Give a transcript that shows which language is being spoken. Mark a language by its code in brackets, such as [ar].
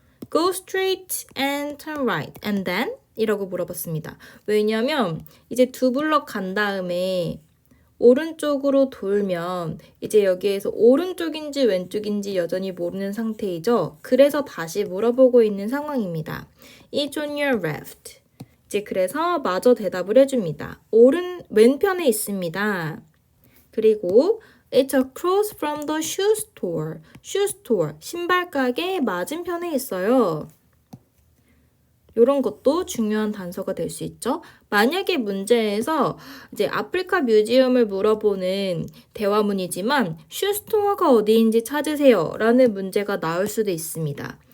[en] Go straight and turn right. And then? [ko] 이라고 물어봤습니다. 왜냐면 이제 2 블럭 간 다음에 오른쪽으로 돌면 이제 여기에서 오른쪽인지 왼쪽인지 여전히 모르는 상태이죠. 그래서 다시 물어보고 있는 상황입니다. [en] It's on your left. [ko] 이제 그래서 마저 대답을 해줍니다. 왼편에 있습니다. 그리고 [en] It's across from the shoe store. [ko] shoe store, 신발 가게 맞은편에 있어요. 이런 것도 중요한 단서가 될 수 있죠. 만약에 문제에서 이제 아프리카 뮤지엄을 물어보는 대화문이지만 슈스토어가 어디인지 찾으세요 라는 문제가 나올 수도 있습니다.